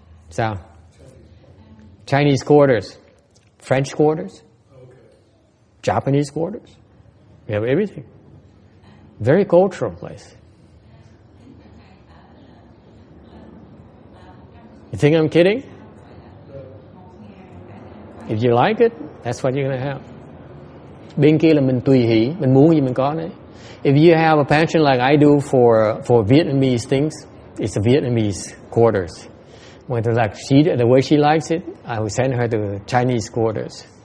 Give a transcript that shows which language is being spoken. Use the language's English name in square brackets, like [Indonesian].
[English] So, Chinese quarters, French quarters, Japanese quarters. We have everything. Very cultural place. You think I'm kidding? If you like it, that's what you're going to have. [Vietnamese] Bên kia là mình tùy hỷ, mình muốn gì mình có đấy. [English] If you have a pension like I do for Vietnamese things, it's a Vietnamese quarters. When the way she likes it, I will send her to Chinese quarters.